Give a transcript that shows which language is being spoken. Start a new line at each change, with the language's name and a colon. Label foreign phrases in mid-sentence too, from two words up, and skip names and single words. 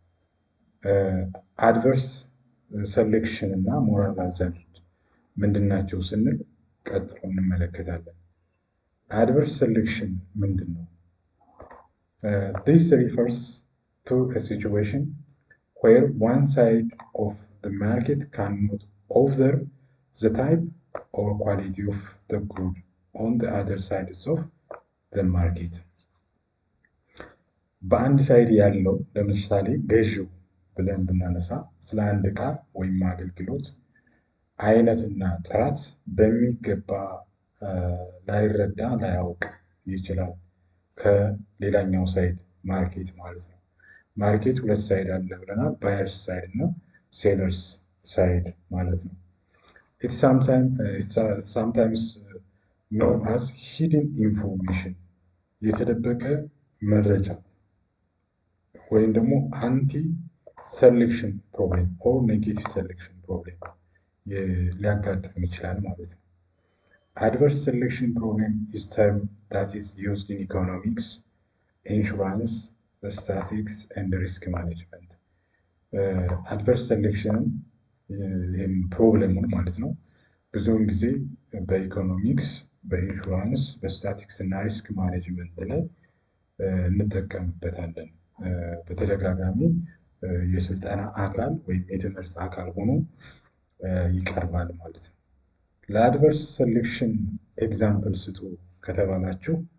English: adverse selection
Amharic: እና
English: moral hazard
Amharic: ምንድናቸው ስንል ቀጥሎ እንመለከታለን።
English: adverse selection
Amharic: ምንድን ነው?
English: This refers to a situation where one side of the market cannot observe the type or quality of the good on the other sides of the market.
Amharic: በአንድ ሳይድ ያለው ለምሳሌ ገዢው ብለን ብናነሳ ስለ አንድ ዕቃ ወይም አገልግሎት አይነትና ጥራት በሚገባ ላይረዳ ላያውቅ ይችላል ከሌላኛው
English: side market
Amharic: ማለት ነው። ማርኬት ሁለት ሳይድ አለ ብለናል፣
English: buyers side
Amharic: እና
English: sellers side
Amharic: ማለት ነው።
English: It's sometimes known as hidden information
Amharic: የተደበቀ መረጃ
English: or also anti selection problem or negative selection problem
Amharic: ሊያጋጥም ይችላል ማለት ነው።
English: Adverse selection problem is term that is used in economics, insurance, statistics and risk management. Adverse selection
Amharic: ይህን ፕሮብሌሙን ማለት ነው ብዙውን ጊዜ በኢኮኖሚክስ፣ በኢንሹራንስ፣ በስታቲክስ እና
English: risk management
Amharic: ላይ እንጠቀምበታለን። በተደጋጋሚ የስልጠና አካል ወይም የትምህርት አካል ሆኖ ይቀርባል ማለት ነው። ለአድቨርስ ሰሌክሽን ኤግዛምፕል ስጡ ከተባላችሁ